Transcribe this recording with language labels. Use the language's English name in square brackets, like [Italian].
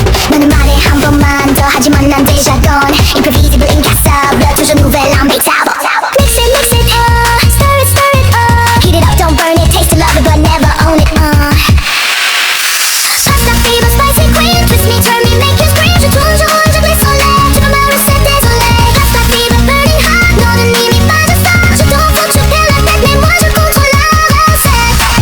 [Korean] 너는 말해 한 번만 더 하지만 난 [French] déjà gone. Imprevisible incassable, toujours nouvelle imbétable. [English] Mix it up, stir it up. Heat it up, don't burn it, taste the love it but never own it, Pasta fever, spicy queen. Twist me, turn me, make you scream. [French] Je tourne, je roule, je glisse en l'air. Tu veux ma recette, désolé. [English] Pasta fever, burning hot. [French] Non, ne m'imite pas, je sors. Je te rends fou, tu perds la tête, mais moi je contrôle la recette.